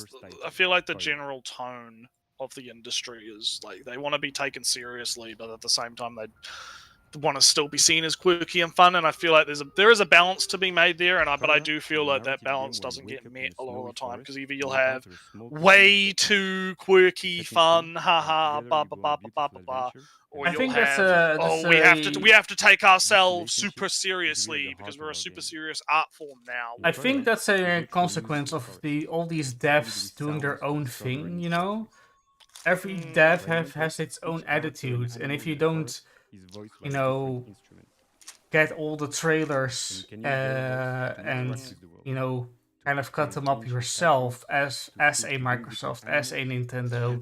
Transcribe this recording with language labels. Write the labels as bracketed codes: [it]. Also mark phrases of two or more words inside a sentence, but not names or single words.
[en] I feel like the general tone of the industry is like they want to be taken seriously, but at the same time they want to still be seen as quirky and fun, and I feel like there is a balance to be made there, but I do feel like that balance doesn't get met a lot of the time because either you'll have way too quirky fun, haha, ba ba ba ba ba ba ba, or you'll have we have to take ourselves super seriously because we're a super serious art form now. I think that's a consequence of all these devs doing their own thing. Every dev has its own attitude, and if you don't get all the trailers and kind of cut them up yourself as a Microsoft, as a Nintendo.